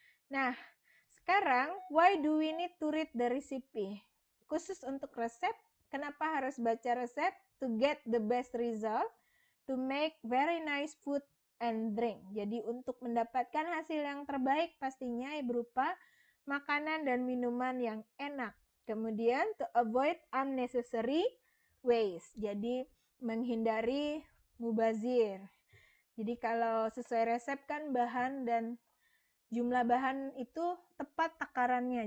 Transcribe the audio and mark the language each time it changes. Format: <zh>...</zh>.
<id>Nah, sekarang</id> <en>why do we need to read the recipe?</en> <id>Khusus untuk resep, kenapa harus baca resep?</id> <en>To get the best result, to make very nice food and drink.</en> <id>Jadi untuk mendapatkan hasil yang terbaik pastinya berupa makanan dan minuman yang enak. Kemudian</id> <en>to avoid unnecessary waste.</en> <id>Jadi menghindari mubazir. Jadi kalau sesuai resep kan bahan dan jumlah bahan itu tepat takarannya.</id>